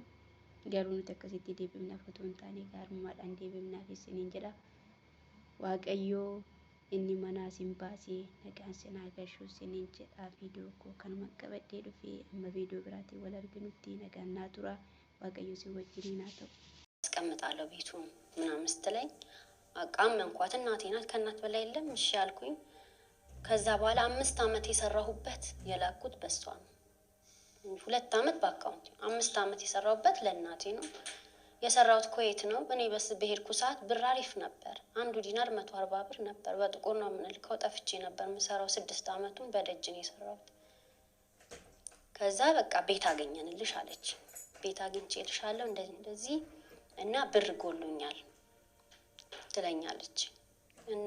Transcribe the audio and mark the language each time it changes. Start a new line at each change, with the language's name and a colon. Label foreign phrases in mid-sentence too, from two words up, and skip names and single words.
Oromo: Garuu nuti akkasitti deebifnaaf otoo hin taane gaarummaadhaan deebifnaaf isiniin jedha. Waaqayyoo inni manaa isin baasee nagaan isin haa galchu isiniin jedha. Viidiyoo koo kanuma qabadhee dhufee amma viidiyoo biraatiin wal arginutti nagaan naa tura. waaqayyo ሲወጅሪና ተው
Amharic: አስቀምጣለሁ ቤቱ ምናምን ስትለኝ አቃመንኳት። እናቴ ናት ከእናት በላይ የለም እሺ አልኩኝ። ከዛ በኋላ 5 አመት የሰራሁበት የላኩት በሷ ነው። 2 አመት በአካውንት 5 አመት የሰራሁበት ለእናቴ ነው። የሰራሁት ኩዌት ነው። እኔ በስ በሄድኩ ሰዓት ብር አሪፍ ነበር። አንዱ ዲናር 140 ብር ነበር። በጥቁር ነው የምንልከው። ጠፍቼ ነበር የምሰራው 6 አመቱን በደጅ ነው የሰራሁት። ከዛ በቃ ቤት አገኘንልሽ አለች። ቤት አግኝቼልሻለሁ እንደዚህ እና ብር ጎሎኛል ትለኛለች። እና